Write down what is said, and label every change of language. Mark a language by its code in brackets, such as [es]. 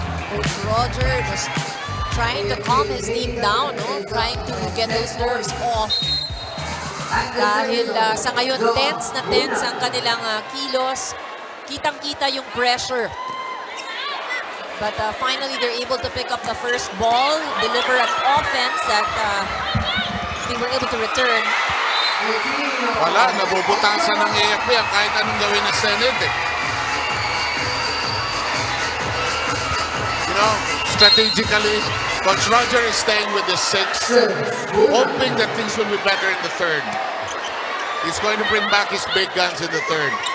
[en] Coach Roger just trying to calm his team down, no? Trying to get those nerves off. [tl] Dahil sa ngayon, tense ang kanilang kilos. Kitang-kita yung pressure. [en] But finally, they're able to pick up the first ball, deliver an offense that they were able to return. [tl] Wala, nabubutasan ng AFP ang kahit anong gawin ng Senate eh. [en] You know, strategically, Coach Roger is staying with the 6, hoping that things will be better in the third. He's going to bring back his big guns in the third.